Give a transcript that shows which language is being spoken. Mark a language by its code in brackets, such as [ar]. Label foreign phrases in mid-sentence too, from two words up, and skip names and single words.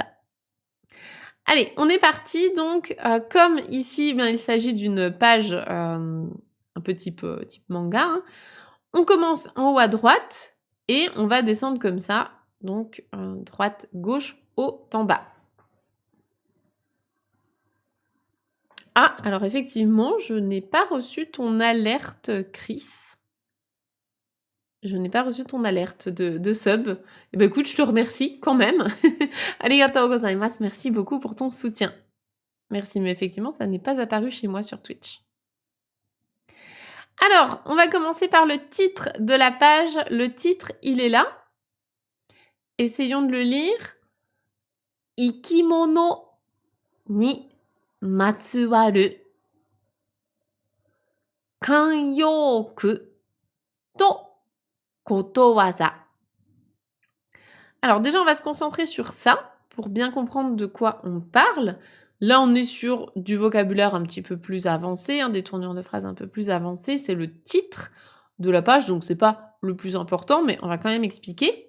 [fr] Allez, on est parti donc, comme ici il s'agit d'une page un peu type manga, hein, on commence en haut à droite et on va descendre comme ça, donc droite, gauche, haut, en bas. Ah, alors effectivement, je n'ai pas reçu ton alerte, Chris. Je n'ai pas reçu ton alerte de sub. Eh ben écoute, je te remercie quand même. [ja] ありがとうございます, [fr] merci beaucoup pour ton soutien. Merci, mais effectivement, ça n'est pas apparu chez moi sur Twitch. Alors, on va commencer par le titre de la page. Le titre, il est là. Essayons de le lire. [ja] 生き物にまつわる慣用句とことわざ. [fr] Alors déjà, on va se concentrer sur ça pour bien comprendre de quoi on parle. Là, on est sur du vocabulaire un petit peu plus avancé, des tournures de phrases un peu plus avancées. C'est le titre de la page, donc c'est pas le plus important, mais on va quand même expliquer.